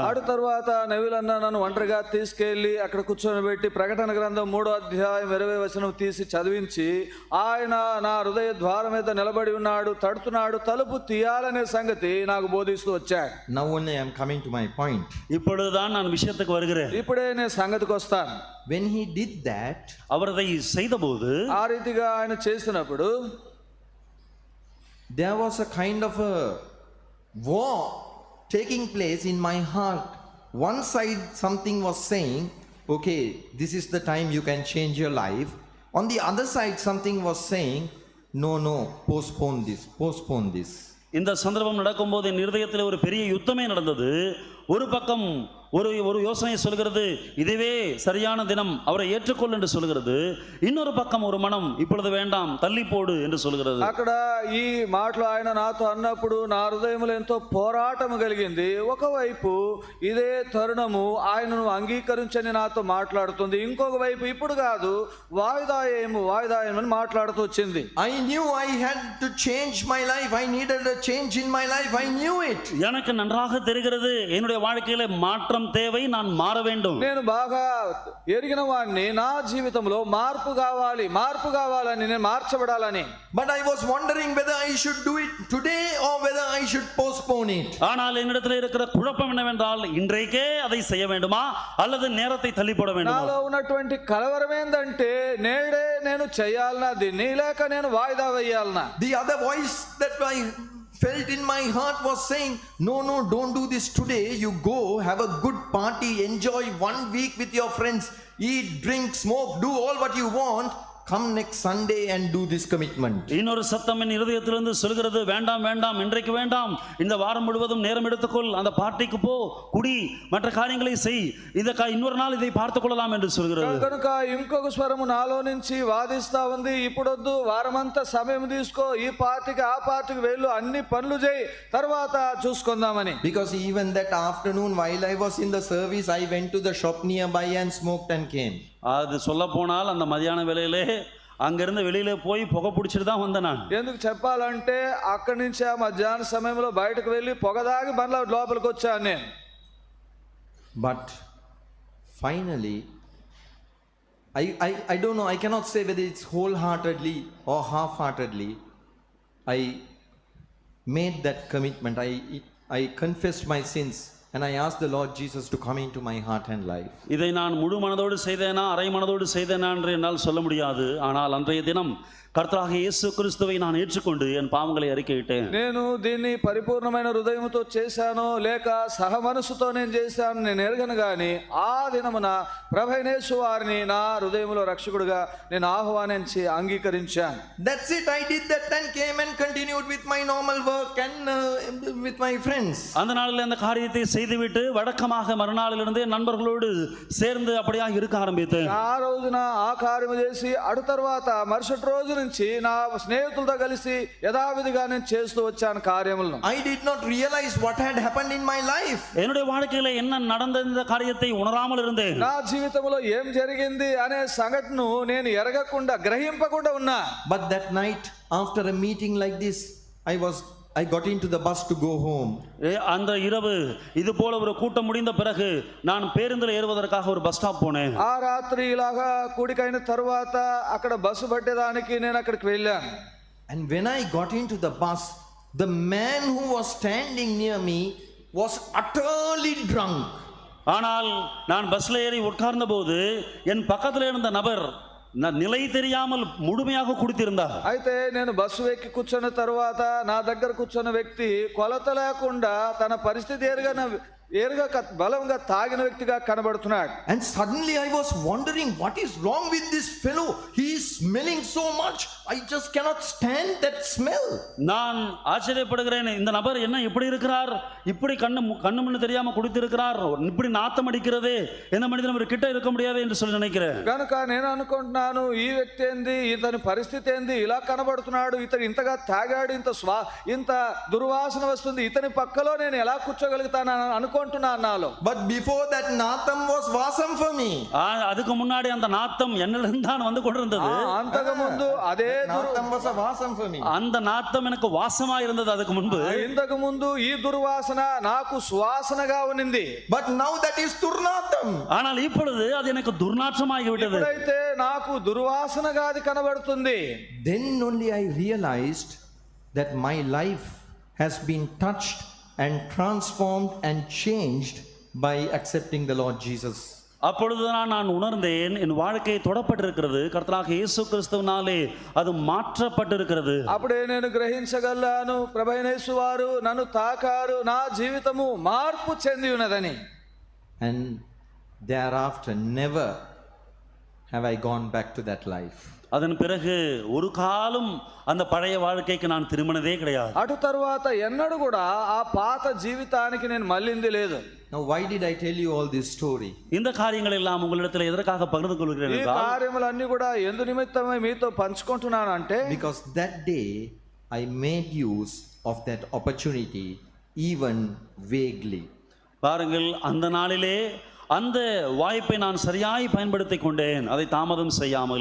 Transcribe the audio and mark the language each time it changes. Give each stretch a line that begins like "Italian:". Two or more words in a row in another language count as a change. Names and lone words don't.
Telugu: ఆడు తర్వాత నెవిల్ అన్న నన్ను ఒంటరిగా తీసుకెళ్లి అక్కడ కూర్చొని ప్రకటన గ్రంథం 3వ అధ్యాయం 20వ వచనం తీసి చదివించి ఆయన నా హృదయ ద్వారం మీద నిలబడి ఉన్నాడు, తడుతున్నాడు, తలుపు తీయాలనే సంగతి నాకు బోధిస్తూ వచ్చాడు.
English: Now only I am coming to my point.
Tamil: இப்பொழுதுதான் நான் விஷயத்துக்கு வருகிறேன்.
Telugu: ఇప్పుడే నేను సంగతికి వస్తాను.
English: When he did that,
Tamil: அவர் அதை செய்தபோது
Telugu: ఆ రీతిగా ఆయన చేసినప్పుడు
English: there was a kind of a war taking place in my heart. One side something was saying, okay, this is the time you can change your life. On the other side something was saying, no, postpone this.
Tamil: இந்த சந்தர்ப்பம் நடக்கும்போது என் இருதயத்தில் ஒரு பெரிய யுத்தமே நடந்தது. ஒரு பக்கம் ஒரு யோசனை சொல்கிறது, இதுவே சரியான தினம், அவரை ஏற்றுக்கொள் என்று சொல்கிறது. இன்னொரு பக்கம் ஒரு மனம், இப்பொழுது வேண்டாம், தள்ளி போடு என்று சொல்கிறது.
Telugu: అక్కడ ఈ మాటలు ఆయన నాతో అన్నప్పుడు నా హృదయంలో ఎంతో పోరాటం కలిగింది. ఒకవైపు ఇదే తరుణము ఆయనను అంగీకరించని నాతో మాట్లాడుతుంది, ఇంకొక వైపు ఇప్పుడు కాదు, వాయిదాయేము అని మాట్లాడుతూ వచ్చింది.
English: I knew I had to change my life. I needed a change in my life. I knew it.
Tamil: எனக்கு நன்றாக தெரிகிறது என்னுடைய வாழ்க்கையில மாற்றம் தேவை, நான் மாற வேண்டும்.
Telugu: నేను బాగా ఎరిగిన వాడిని, నా జీవితంలో మార్పు కావాలని, నేను మార్చబడాలని.
English: But I was wondering whether I should do it today or whether I should postpone it.
Tamil: ஆனால் என்னிடத்தில் இருக்கிற குழப்பம் என்னவென்றால், இன்றைக்கே அதை செய்ய வேண்டுமா அல்லது நேரத்தை தள்ளி போட வேண்டுமா?
Telugu: నాలో ఉన్నటువంటి కలవరం ఏందంటే, నేడే నేను చేయాలనా దీన్ని, లేక నేను వాయిదా వేయాలనా?
English: The other voice that I felt in my heart was saying, no, don't do this today. You go have a good party, enjoy 1 week with your friends, eat, drink, smoke, do all what you want. Come next Sunday and do this commitment.
Tamil: இன்னொரு சத்தம் என் இருதயத்திலிருந்து சொல்கிறது, வேண்டாம், இன்றைக்கு வேண்டாம், இந்த வாரம் முழுவதும் நேரம் எடுத்துக்கொள், அந்த பார்ட்டிக்கு போ, குடி, மற்ற காரியங்களை செய், இன்னொரு நாள் இதை பார்த்துக் கொள்ளலாம் என்று சொல்கிறது.
Telugu: కనుక ఇంకొక స్వరము నాలో నుంచి వాదిస్తా ఉంది, ఇప్పుడొద్దు, వారమంతా సమయం తీసుకో, ఈ పార్టీకి ఆ పార్టీకి వెళ్ళు, అన్ని పనులు చేయి, తర్వాత చూసుకుందామని.
English: Because even that afternoon while I was in the service, I went to the shop nearby and smoked and came.
Tamil: அது சொல்ல போனால் அந்த மதியான வேளையிலே அங்கிருந்து வெளியில போய் புகை பிடிச்சிட்டு தான் வந்தேன் நான்.
Telugu: ఎందుకు చెప్పాలంటే అక్కడి నుంచి ఆ మధ్యాహ్న సమయంలో బయటకు వెళ్ళి పొగదాగి బండ్ల లోపలికి వచ్చాను నేను.
English: But finally I don't know, I cannot say whether it's wholeheartedly or half-heartedly, I made that commitment. I confessed my sins and I asked the Lord Jesus to come into my heart and life.
Tamil: இதை நான் முழு மனதோடு செய்தேனா அரை மனதோடு செய்தேனா என்று என்னால் சொல்ல முடியாது. ஆனால் அன்றைய தினம் கர்த்தராகிய இயேசு கிறிஸ்துவை நான் ஏற்றுக்கொண்டு என் பாவங்களை அறிக்கையிட்டேன்.
Telugu: నేను దీన్ని పరిపూర్ణమైన హృదయంతో చేశానో లేక సహ మనసుతో నేను చేశాను నేను ఎరగను గాని ఆ దినమున ప్రభువైన యేసు వారిని నా హృదయంలో రక్షకుడిగా నేను ఆహ్వానించి అంగీకరించాను.
English: That's it. I did that and came and continued with my normal work and with my friends.
Tamil: அந்த நாளில் அந்த காரியத்தை செய்துவிட்டு வழக்கமாக மறுநாளிலிருந்து நண்பர்களோடு சேர்ந்து அப்படியே இருக்க ஆரம்பித்தேன்.
Telugu: ఆ రోజున ఆ కార్యము చేసి అటు తర్వాత మరుసటి రోజు నుంచి నా స్నేహితులతో కలిసి యథావిధిగా నేను చేస్తూ వచ్చాను కార్యములను.
English: I did not realize what had happened in my life.
Tamil: என்னுடைய வாழ்க்கையில என்ன நடந்த இந்த காரியத்தை உணராமல் இருந்தேன்.
Telugu: నా జీవితంలో ఏం జరిగింది అనే సంఘటనను నేను ఎరగకుండా గ్రహింపకుండా ఉన్నా.
English: But that night after a meeting like this I got into the bus to go home.
Tamil: அந்த இரவு இது போல ஒரு கூட்டம் முடிந்த பிறகு நான் பேருந்தில் ஏறுவதற்காக ஒரு பஸ் ஸ்டாப் போனேன்.
Telugu: ఆ రాత్రి ఇలాగా కూడికైన తర్వాత అక్కడ బస్సు పట్టేదానికి నేను అక్కడికి వెళ్ళాను.
English: And when I got into the bus, the man who was standing near me was utterly drunk.
Tamil: ஆனால் நான் பஸ்ல ஏறி உட்கார்ந்த போது என் பக்கத்தில் இருந்த நபர் நிலை தெரியாமல் முழுமையாக குடித்திருந்தார்.
Telugu: అయితే నేను బస్సు ఎక్కి కూర్చున్న తర్వాత నా దగ్గర కూర్చున్న వ్యక్తి కొలత లేకుండా తన పరిస్థితి ఎరగక బలంగా తాగిన వ్యక్తిగా కనబడుతున్నాడు.
English: And suddenly I was wondering what is wrong with this fellow. He is smelling so much. I just cannot stand that smell.
Tamil: நான் ஆச்சரியப்படுகிறேன். இந்த நபர் என்ன இப்படி இருக்கிறார், இப்படி கண்ணு முன்னு தெரியாம குடித்திருக்கிறார், இப்படி நாத்தம் அடிக்கிறது, எந்த மனிதனும் ஒரு கிட்ட இருக்க முடியாது என்று சொல்லி நினைக்கிறேன்.
Telugu: కనుక నేను అనుకుంటున్నాను ఈ వ్యక్తి ఏంది, ఇతని పరిస్థితి ఏంది, ఇలా కనబడుతున్నాడు, ఇతను ఇంతగా తాగాడు, ఇంత దుర్వాసన వస్తుంది, ఇతని పక్కలో నేను ఎలా కూర్చోగలుగుతాను అనుకుంటున్నాను నాలో.
English: But before that natham was vasam for me.
Tamil: அதுக்கு முன்னாடி அந்த நாத்தம் என்னிடம் தான் வந்து கொண்டிருந்தது.
Telugu: అంతకు ముందు అదే
English: natham was a vasam for me.
Tamil: அந்த நாத்தம் எனக்கு வாசமா இருந்தது அதுக்கு முன்பு.
Telugu: ఇంతకు ముందు ఈ దుర్వాసన నాకు సువాసనగా ఉన్నింది.
English: But now that is durnatham.
Tamil: ஆனால் இப்பொழுது அது எனக்கு துர்நாற்றமாகி விட்டது.
Telugu: ఇప్పుడైతే నాకు దుర్వాసనగా అది కనబడుతుంది.
English: Then only I realized that my life has been touched and transformed and changed by accepting the Lord Jesus.
Tamil: அப்பொழுதுதான் நான் உணர்ந்தேன் என் வாழ்க்கை தொடப்பட்டிருக்கிறது, கர்த்தராகிய இயேசு கிறிஸ்துவினாலே அது மாற்றப்பட்டிருக்கிறது.
Telugu: అప్పుడే నేను గ్రహించగలను ప్రభువైన యేసు వారు నన్ను తాకారు, నా జీవితము మార్పు చెంది ఉన్నదని.
English: And thereafter never have I gone back to that life.
Tamil: அதன் பிறகு ஒரு காலம் அந்த பழைய வாழ்க்கைக்கு நான் திரும்பினதே கிடையாது.
Telugu: అటు తరువాత ఎన్నడూ కూడా ఆ పాత జీవితానికి నేను మళ్ళింది లేదు.
English: Now why did I tell you all this story?
Tamil: இந்த காரியங்கள் எல்லாம் உங்களிடத்தில் எதற்காக பகிர்ந்து கொள்கிறேன்
Telugu: ఈ
Tamil: என்றால்,
Telugu: కార్యములన్నీ కూడా ఎందు నిమిత్తమై మీతో పంచుకుంటున్నాను అంటే
English: Because that day I made use of that opportunity even vaguely.
Tamil: பாருங்கள், அந்த நாளிலே அந்த வாய்ப்பை நான் சரியாய் பயன்படுத்திக் கொண்டேன், அதை தாமதம் செய்யாமல்.